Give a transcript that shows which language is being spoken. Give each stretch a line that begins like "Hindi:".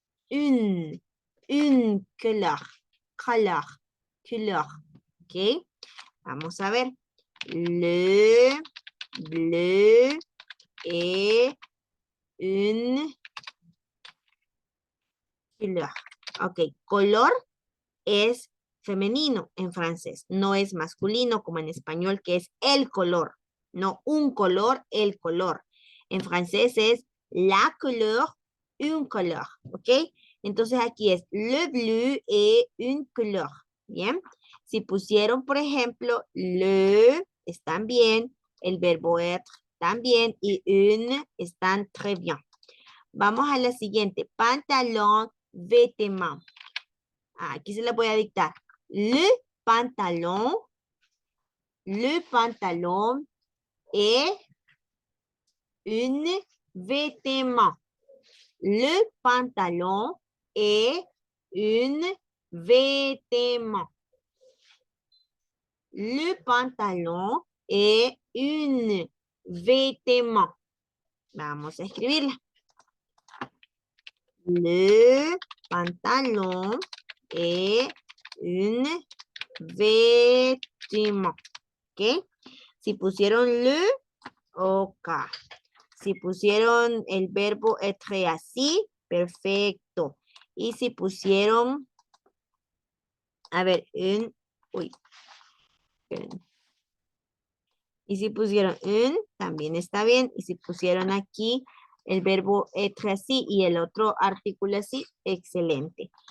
French: Une couleur. Couleur. Couleur.
Spanish: ¿Ok? Vamos a ver.
French: Le bleu est une couleur.
Spanish: Ok, color es femenino en francés. No es masculino como en español, que es el color. No un color, el color. En francés es
French: la couleur,
Spanish: un color. ¿Ok? Entonces aquí es
French: le bleu et une couleur.
Spanish: Bien. Si pusieron, por ejemplo, le, están bien. El verbo être también. Y une están
French: très bien.
Spanish: Vamos a la siguiente. Pantalón, vêtement. Aquí se la voy a dictar.
French: Pantalon, le pantalon est une vêtement. Le pantalon est une vêtement. Le pantalon est une vêtement.
Spanish: Vamos a escribirla.
French: Le pantalon est une vêtement.
Spanish: ¿Ok? Si pusieron le, ok. Si pusieron el verbo être así, perfecto. Y si pusieron, a ver, uy. Esperen. Y si pusieron un, también está bien. Y si pusieron aquí el verbo être así y el otro artículo así, excelente.